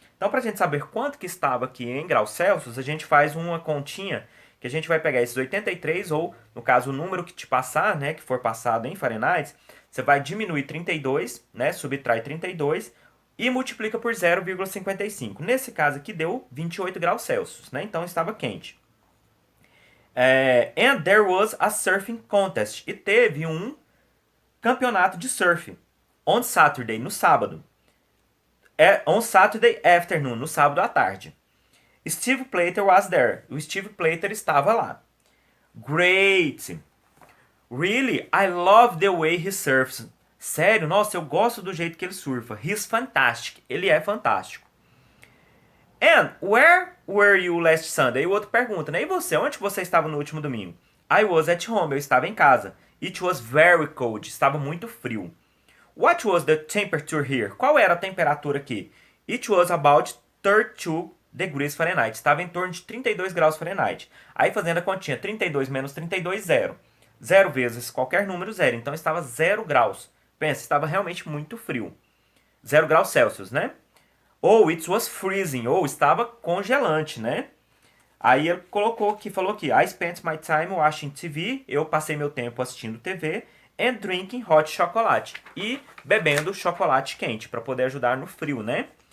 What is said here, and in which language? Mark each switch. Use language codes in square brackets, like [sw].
[pt] Então, para a gente saber quanto que estava aqui em graus Celsius, a gente faz uma continha, que a gente vai pegar esses 83, ou, no caso, o número que te passar, né, que for passado em Fahrenheit, você vai diminuir 32, né, subtrai 32, e multiplica por 0,55. Nesse caso aqui deu 28 graus Celsius, né? Então estava quente. [en] And there was a surfing contest. [pt] E teve um campeonato de surf. [en] On Saturday, [pt] no sábado. [en] On Saturday afternoon, [pt] no sábado à tarde. [en] Steve Plater was there. [pt] O Steve Plater estava lá. [en] Great! Really, I love the way he surfs. [pt] Sério, nossa, eu gosto do jeito que ele surfa. [en] He's fantastic. [pt] Ele é fantástico. [en] And where were you last Sunday? [pt] E o outro pergunta, né? E você, onde você estava no último domingo? [en] I was at home. [pt] Eu estava em casa. [en] It was very cold. [pt] Estava muito frio. [en] What was the temperature here? [pt] Qual era a temperatura aqui? [en] It was about 32 degrees Fahrenheit. [pt] Estava em torno de 32 graus Fahrenheit. Aí fazendo a continha, 32 menos 32, 0. 0 vezes qualquer número, 0. Então estava 0 graus. Pensa, estava realmente muito frio. 0 graus Celsius, né? Ou [en] it was freezing, [pt] ou estava congelante, né? Aí ele colocou aqui, falou aqui, [en] I spent my time watching TV, [pt] eu passei meu tempo assistindo TV, [en] and drinking hot chocolate, [pt] e bebendo chocolate quente, para poder ajudar no frio, né?